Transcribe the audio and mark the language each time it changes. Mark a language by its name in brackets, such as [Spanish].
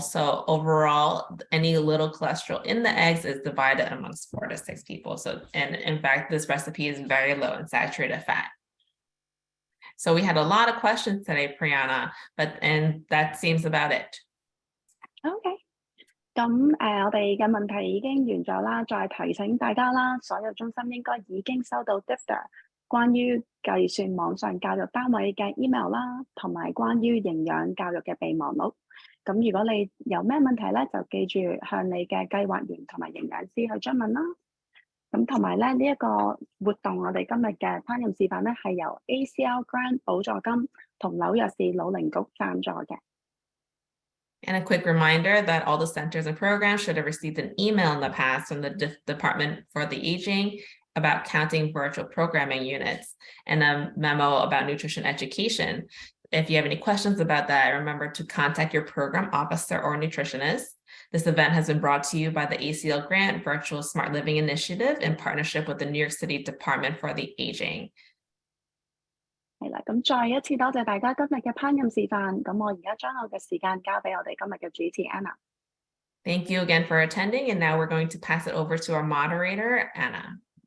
[English] So overall, any little cholesterol in the eggs is divided amongst 4 to 6 people. So, and in fact, this recipe is very low in saturated fat. So we had a lot of questions today, Priyana, and that seems about it. Okay. [Chinese] 咁我哋嘅問題已經完咗啦，再提醒大家啦，所有中心應該已經收到 DIFDA 關於計算網上教育單位嘅 email 啦，同埋關於營養教育嘅備忘錄。咁如果你有咩問題咧，就記住向你嘅計劃員同埋營養師去詢問啦。咁同埋咧呢一個活動，我哋今日嘅烹飪示範咧係由 ACL Grant 補助金同紐約市老齡局贊助嘅。 [English] And a quick reminder that all the centers and programs should have received an email in the past from the Department for the Aging about counting virtual programming units and a memo about nutrition education. If you have any questions about that, remember to contact your program officer or nutritionist. This event has been brought to you by the ACL Grant Virtual Smart Living Initiative in partnership with the New York City Department for the Aging. [Chinese] 係啦，咁再一次多謝大家今日嘅烹飪示範。咁我而家將我嘅時間交俾我哋今日嘅主持 Anna。 [English] Thank you again for attending, and now we're going to pass it over to our moderator, Anna.